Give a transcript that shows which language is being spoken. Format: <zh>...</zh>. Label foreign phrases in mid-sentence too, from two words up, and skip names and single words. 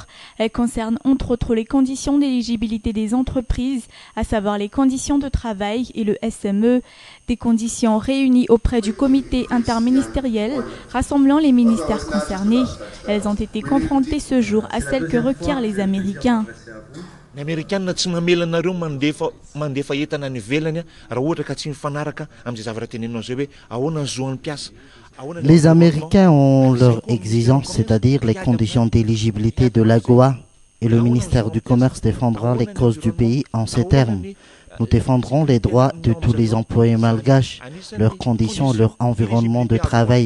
<fr>Elle concerne entre autres les conditions d'éligibilité des entreprises, à savoir les conditions de travail et le SME, des conditions réunies auprès du comité interministériel rassemblant les ministères concernés. Elles ont été confrontées ce jour à celles que requièrent les Américains.</fr> <mg>Américains tsy mamelanareo mandefa entana ny ivelany raha ohatra ka tsy mifanaraka amin'izay zavatra teneninao zay hoe ahoana ny zoan'ny mpiasa.</mg> <fr>Les Américains ont leurs exigences, c'est-à-dire les conditions d'éligibilité de l'AGOA, et le ministère du Commerce défendra les causes du pays en ces termes. Nous défendrons les droits de tous les employés malgaches, leurs conditions, leur environnement de travail.</fr>